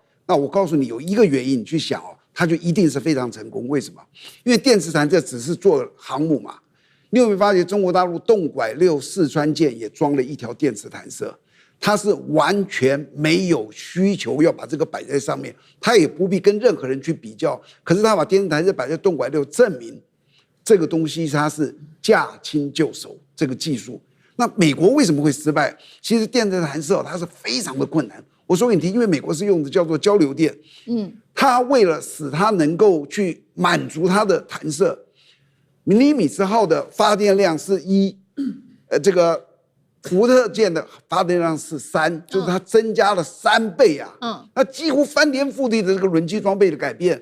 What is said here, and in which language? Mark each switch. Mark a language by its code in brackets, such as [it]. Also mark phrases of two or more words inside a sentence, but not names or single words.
[zh] 那我告訴你，有一個原因，你去想它就一定是非常成功。為什麼？因為電磁彈射只是做航母嘛。你有沒有發覺中國大陸洞拐6四川艦也裝了一條電磁彈射？它是完全沒有需求要把這個擺在上面，它也不必跟任何人去比較。可是它把電磁彈射擺在洞拐6，證明這個東西它是駕輕就熟，這個技術。那美國為什麼會失敗？其實電磁彈射它是非常的困難。我說給你聽，因為美國是用的叫做交流電，它為了使它能夠去滿足它的彈射，尼米茲號的發電量是1，這個福特艦的發電量是3，就是它增加了3倍啊，它幾乎翻天覆地的這個輪機裝備的改變。